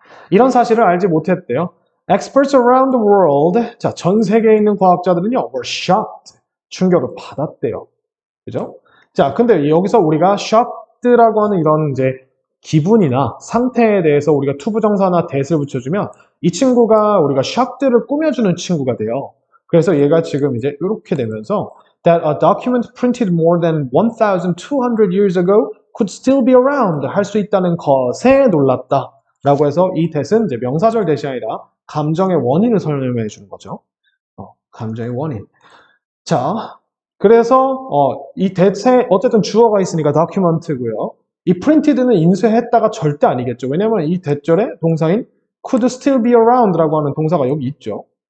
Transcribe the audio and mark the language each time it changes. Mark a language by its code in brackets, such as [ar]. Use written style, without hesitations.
[ko] 이런 사실을 알지 못했대요. [en] Experts around the world, [ko] 자, 전 세계에 있는 과학자들은요, [en] were shocked, [ko] 충격을 받았대요. 그죠? 자, 근데 여기서 우리가 shocked라고 하는 이런 이제 기분이나 상태에 대해서 우리가 투부정사나 that을 붙여주면 이 친구가 우리가 shocked를 꾸며주는 친구가 돼요. 그래서 얘가 지금 이제 이렇게 되면서 [en] that a document printed more than 1,200 years ago could still be around [ko] 할 수 있다는 것에 놀랐다. 라고 해서 이 that은 이제 명사절 that이 아니라 감정의 원인을 설명해 주는 거죠. 감정의 원인. 자, 그래서 이 that에 어쨌든 주어가 있으니까 document고요. 이 printed는 인쇄했다가 절대 아니겠죠. 왜냐면 이 that절에 동사인 [en] could still be around [ko] 라고 하는 동사가 여기 있죠.